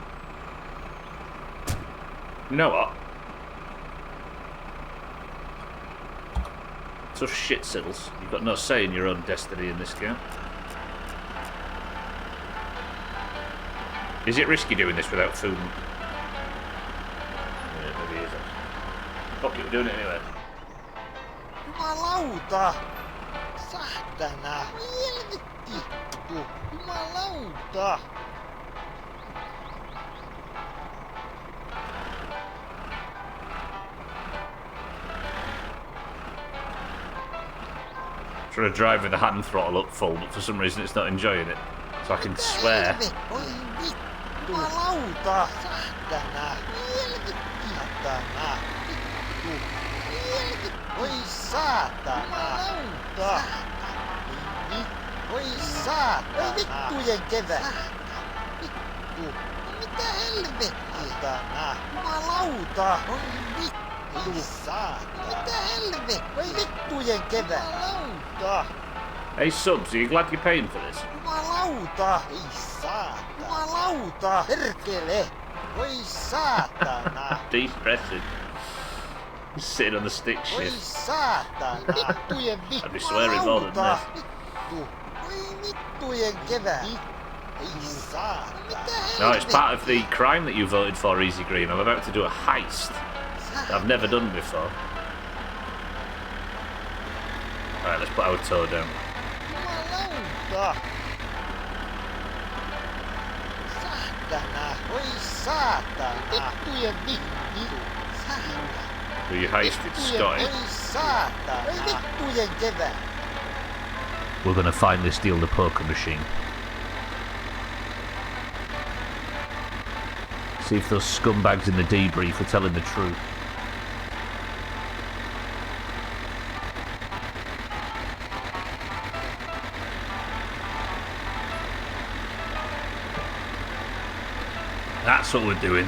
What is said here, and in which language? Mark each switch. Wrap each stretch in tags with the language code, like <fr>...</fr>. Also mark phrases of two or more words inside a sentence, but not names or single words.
<en>You know what? Tough shit, Siddles. You've got no say in your own destiny in this game. Is it risky doing this without food? Yeah, maybe it isn't. Fuck it, we're doing it anyway.</en> <fi>Jumalauta! Sahtana! Helvetti! Jumalauta!</fi> <en>I'm trying to drive with the hand throttle up full, but for some reason it's not enjoying it. So I can swear.</en> <fi>Jumalauta! Sahtana! Helvetti! Sahtana! Oi saatana! Jumalauta! Oi saatana! Vittujen kevä! Vittu! Mitä helvettiä? Saatana! Jumalauta! Oi vittu! Oi saatana! Mitä helvettiä? Oi vittujen kevä! Jumalauta!</fi> <en>Hey subs, are you glad you're paying for this?</en> <fi>Jumalauta! Ei saatana! Jumalauta! Perkele! Oi saatana!</fi> <en>Depressing. Sitting on the stick</en> <fi>Oi shift. saatana! Vittujen vittu!</fi> <en>I'd be swearing more than this.</en> <fi>Vittu! Oi vittujen kevä! Ei saatana! Mitä</fi> <en>No, it's part of the crime that you voted for, Easy Green. I'm about to do a heist that I've never done before. Alright, let's put our toe down.</en> <fi>Jumalauta! Saatana! Oi saatana! Vittujen vittu! Saatana!</fi> <en>Who you heisted, Scotty?</en> <fi>Oi saatana! Oi vittujen kevä!</fi> <en>We're gonna finally steal the poker machine. See if those scumbags in the debrief are telling the truth. That's what we're doing.</en>